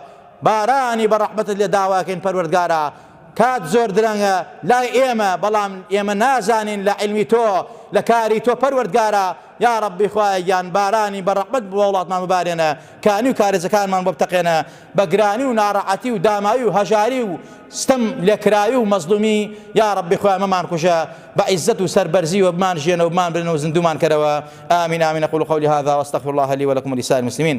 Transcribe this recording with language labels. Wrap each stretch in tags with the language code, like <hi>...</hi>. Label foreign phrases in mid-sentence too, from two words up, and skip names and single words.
<ckb>بارانی بە ڕەحمەتت لێ داواکەین پەروەردگارە کات زۆر درەنگە لای ئێمە بەڵام ئێمە نازانین لە عیلمی تۆ لە کاری تۆ پەروەردگارە</ckb> <ar>یا ربی</ar> <ckb>خوایە یان بارانی بە ڕەحمەت بۆ وڵاتمان ببارێنە کانی و کارێزەکانمان بۆ بتەقێنە بە گرانی و ناڕەحەتی و دامایی و هەژاری و ستەم لێکراوی و مەزلومی</ckb> <ar>یا ربی</ar> <ckb>خوایە مەمان کوژە بە عیزەت و سەربەرزی و بمان ژێنە و بمان برن و زندومان کەرەوە آمین آمین</ckb> <ar>أقول قولي هذا واستغفر الله لي ولكم ولسائر المسلمين</ar>